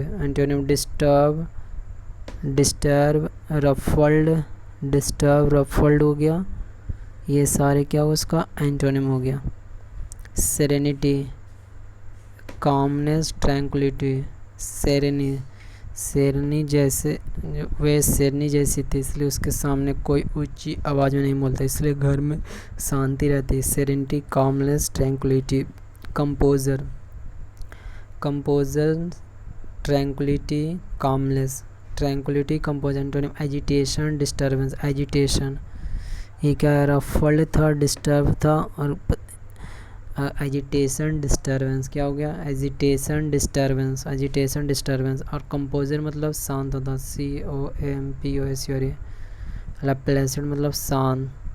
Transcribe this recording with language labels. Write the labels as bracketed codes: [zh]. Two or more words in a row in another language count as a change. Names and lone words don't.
[en] antonym disturb, disturb, ruffled, disturb, ruffled [hi] हो गया, ये सारे क्या हुआ उसका एंटोनिम हो गया। [en] serenity, calmness, tranquility. [hi] सेरेनी, शेरनी जैसे, वह शेरनी जैसी थी इसलिए उसके सामने कोई ऊंची आवाज़ में नहीं बोलता इसलिए घर में शांति रहती है। [en] serenity, calmness, tranquility. composure, composure, tranquility, calmness, tranquility, composure. antonym agitation, disturbance, agitation, [hi] ये क्या है, [en] रफल्ड था, डिस्टर्ब था, और एजिटेशन, डिस्टर्बेंस [hi] क्या हो गया, [en] agitation, disturbance, agitation, disturbance. [hi] और कंपोजर मतलब शांत होता, COMPOSUR। प्लेसिड मतलब शांत।